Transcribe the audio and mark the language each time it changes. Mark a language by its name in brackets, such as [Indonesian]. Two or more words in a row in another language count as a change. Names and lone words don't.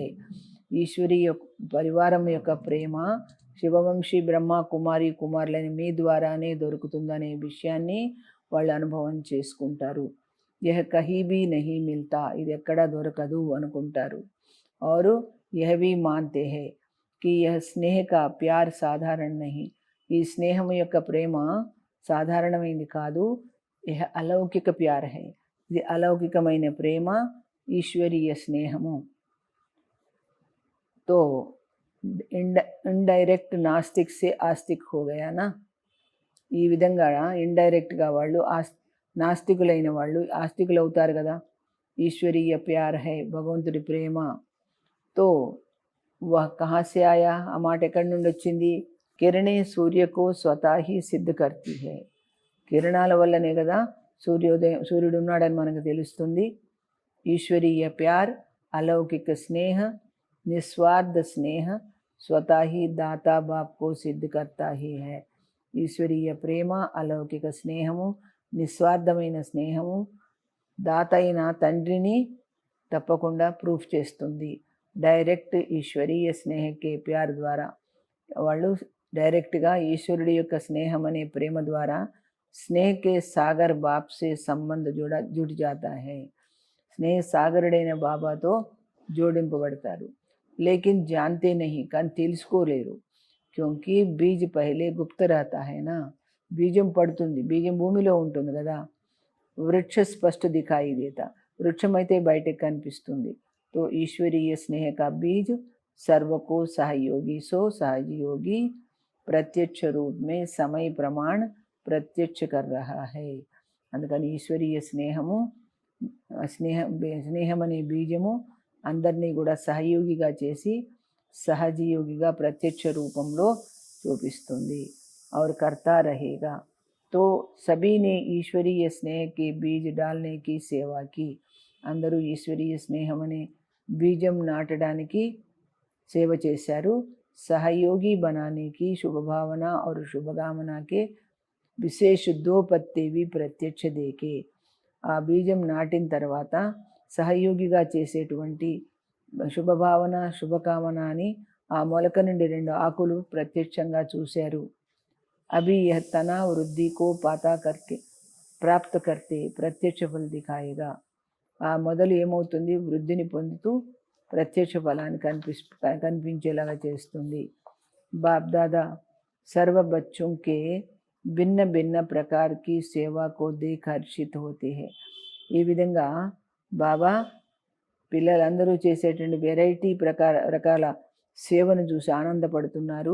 [Telugu] ఈశ్వరీయ పరివారం యొక్క ప్రేమ శివవంశీ బ్రహ్మ కుమారి కుమారులని మీ ద్వారానే దొరుకుతుందనే విషయాన్ని వాళ్ళు అనుభవం చేసుకుంటారు. [Hindi] यह कहीं भी नहीं मिलता, [Telugu] ఇది ఎక్కడా దొరకదు అనుకుంటారు. [Hindi] और यह भी मानते हैं कि यह स्नेह का प्यार साधारण नहीं. [Telugu] ఈ స్నేహం యొక్క ప్రేమ సాధారణమైంది కాదు. [Hindi] यह अलौकिक प्यार है, [Telugu] ఇది అలౌకికమైన ప్రేమ, ఈశ్వరీయ స్నేహము. [Hindi] तो इनडायरेक्ट नास्तिक से आस्तिक हो गया ना. [Telugu] ఈ విధంగా ఇండైరెక్ట్గా వాళ్ళు నాస్తికులైన వాళ్ళు ఆస్తికులు అవుతారు కదా. [Hindi] ईश्वरीय प्यार है, [Telugu] భగవంతుడి ప్రేమ. [Hindi] तो वह कहाँ से आया, [Telugu] ఆ మాట ఎక్కడి నుండి వచ్చింది? [Hindi] किरणें सूर्य को स्वतः ही सिद्ध करती हैं. [Telugu] కిరణాల వల్లనే కదా సూర్యుడు ఉన్నాడని మనకు తెలుస్తుంది. [Hindi] ईश्वरीय प्यार, अलौकिक स्नेह, निस्वार्थ स्नेह स्वतः ही दाता बाप को सिद्ध करता ही है. [Telugu] ఈశ్వరీయ ప్రేమ, అలౌకిక స్నేహము, నిస్వార్థమైన స్నేహము దాత అయిన తండ్రిని తప్పకుండా ప్రూఫ్ చేస్తుంది. [Hindi] डायरेक्ट ईश्वरीय स्नेह के प्यार द्वारा [Telugu] వాళ్ళు డైరెక్ట్గా ఈశ్వరుడి యొక్క స్నేహం అనే ప్రేమ ద్వారా [Hindi] स्नेह के सागर बाप से सम्बन्ध जुड़ जाता है. [Telugu] స్నేహ సాగరుడైన బాబాతో జోడింపబడతారు. [Hindi] लेकिन जानते नहीं, [Telugu] కానీ తెలుసుకోలేరు. [Hindi] क्योंकि बीज पहले गुप्त रहता है ना. [Telugu] బీజం పడుతుంది, బీజం భూమిలో ఉంటుంది కదా. [Hindi] वृक्ष स्पष्ट दिखाई देता, [Telugu] వృక్షం అయితే బయటకు కనిపిస్తుంది. [Hindi] तो ईश्वरीय स्नेह का बीज सर्व को सहयोगी सो सहजयोगी प्रत्यक्ष रूप में समय प्रमाण प्रत्यक्ष कर रहा है. [Telugu] అందుకని ఈశ్వరీయ స్నేహం అనే బీజము అందరినీ కూడా సహయోగిగా చేసి సహజయోగిగా ప్రత్యక్ష రూపంలో చూపిస్తుంది. [Hindi] और करता रहेगा. तो सभी ने ईश्वरीय स्नेह के बीज डालने की सेवा की. [Telugu] అందరూ ఈశ్వరీయ స్నేహం అనే బీజం నాటడానికి సేవ చేశారు. [Hindi] सहयोगी बनाने की शुभभावना और शुभकामना के विशेष 2 पत्ते भी प्रत्यक्ष देके. [Telugu] ఆ బీజం నాటిన తర్వాత సహయోగిగా చేసేటువంటి శుభభావన శుభకామన అని ఆ మొలక నుండి 2 ఆకులు ప్రత్యక్షంగా చూశారు. [Hindi] अभी यह तना वृद्धि को पाता करके प्राप्त करते प्रत्यक्ष फल दिखाएगा. [Telugu] ఆ మొదలు ఏమవుతుంది, వృద్ధిని పొందుతూ ప్రత్యక్ష ఫలాన్ని కనిపించేలాగా చేస్తుంది. [Hindi] బాప్ దాదా सर्व बच्चों के भिन्न भिन्न प्रकार की सेवा को देख हर्षित होते हैं. [Telugu] ఈ విధంగా బాబా పిల్లలందరూ చేసేటువంటి వెరైటీ రకాల సేవను చూసి ఆనందపడుతున్నారు.